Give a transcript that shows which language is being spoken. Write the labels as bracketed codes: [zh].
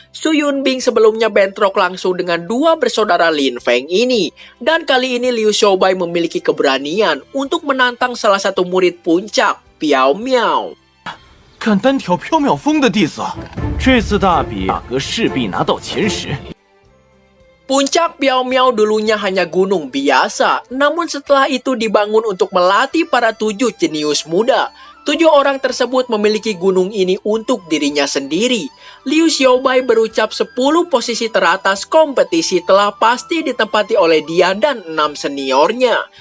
[id] Su Yunbing sebelumnya bentrok langsung dengan 2 bersaudara Lin Feng ini. Dan kali ini Liu Xiaobai memiliki keberanian untuk menantang salah satu murid puncak, Piao Miao. [zh] 敢单挑缥缈峰的弟子，这次大比哪个势必拿到前10。 [id] Puncak Piao Miao dulunya hanya gunung biasa, namun setelah itu dibangun untuk melatih para 7 jenius muda. 7 orang tersebut memiliki gunung ini untuk dirinya sendiri. Liu Xiaobai berucap 10 posisi teratas kompetisi telah pasti ditempati oleh dia dan 6 seniornya.